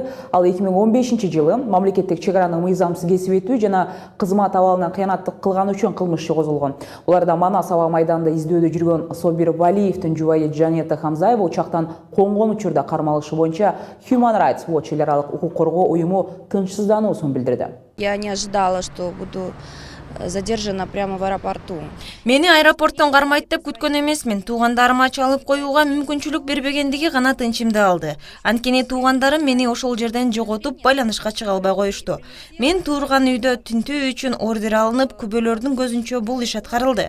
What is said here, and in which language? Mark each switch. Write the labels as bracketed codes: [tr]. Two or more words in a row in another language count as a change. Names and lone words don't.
[ky] Ал 2015-жылы мамлекеттик чек араны мыйзамсыз кесип өтүү жана кызмат абалына кыянаттык кылган үчүн кылмыш иши козголгон. Уларда Манас аба майданында издөөдө жүргөн Собир Валиевдин жубайы Жанета Хамзаева учактан конгон учурда кармалышы боюнча Human Rights Watch эл аралык укук коргоо уюму тынчсыздануусун билдирди. [ru] Я не ожидала, что буду задержана прямо в аэропорту. [ky] Мени аэропорттон кармайт деп күткөн эмесмин. Туугандарыма чалып коюуга мүмкүнчүлүк бербегендиги гана тынчымды алды. Анткени туугандарым мени ошол жерден жоготуп, байланышка чыга албай коюшту. Мен турган үйдө тинтүү үчүн ордер алынып, күбөлөрдүн көзүнчө бул иш аткарылды.